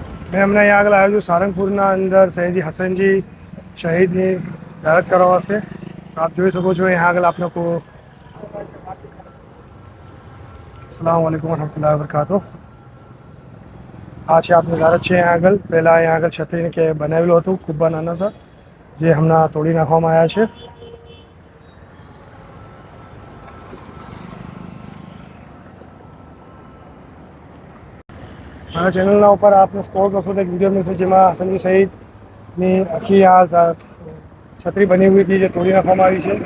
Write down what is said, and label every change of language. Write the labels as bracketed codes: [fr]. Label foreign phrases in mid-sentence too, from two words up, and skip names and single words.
[hi] मैं हमने यहाँ [gu] આગળ આવ્યો છું સારંગપુરના અંદર સૈયદી હસનજી શહીદની યાદ કરવા વાસ્તે. આપ જોઈ શકો છો यहाँ આગળ આપને को [ar] السلام عليكم رحمة الله وبركاته. [gu] આ છે આપનું ઈમારત છે અહીંયા આગળ. પહેલાં અહીંયા આગળ છત્રીને કે બનાવેલું હતું ખૂબ નાના સા, જે હમણાં તોડી નાખવામાં આવ્યા છે. મારા ચેનલના ઉપર આપને સ્ક્રોલ કરશો તો એક વિડીયો મળશે જેમાં હસનજી શહીદની આખી આ છત્રી બની हुई હતી જે તોડી નાખવામાં આવી છે.